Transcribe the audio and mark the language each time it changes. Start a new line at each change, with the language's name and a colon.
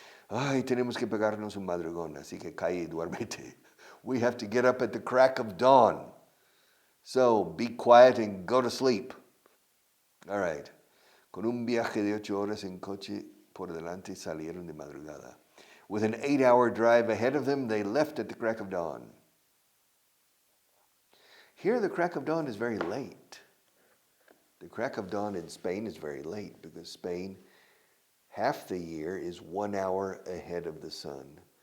Spanish: Ay, tenemos que pegarnos un madrugón, así que cae y duérmete.
English: We have to get up at the crack of dawn. So, be quiet and go to sleep. All right.
Spanish: Con un viaje de 8 horas en coche por delante salieron de madrugada.
English: With an 8-hour drive ahead of them, they left at the crack of dawn. Here, the crack of dawn is very late. The crack of dawn in Spain is very late because Spain, half the year is 1 hour ahead of the sun.